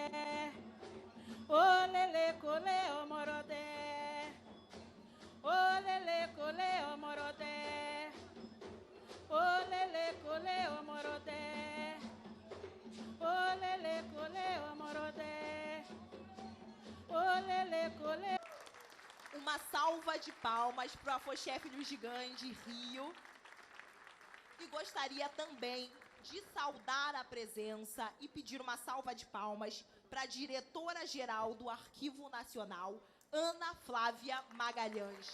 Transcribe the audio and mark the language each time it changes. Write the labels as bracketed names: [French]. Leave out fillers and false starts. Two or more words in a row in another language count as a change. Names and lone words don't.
[Yoruba] Olele cole o morodé. Olele cole o morodé. Olele cole o morodé. Olele cole o morodé. Olele cole. [Portuguese] Uma salva de palmas para o Afoxé Filhos de Gandhi, Rio. E gostaria também de saudar a presença e pedir uma salva de palmas para a diretora-geral do Arquivo Nacional, Ana Flávia Magalhães.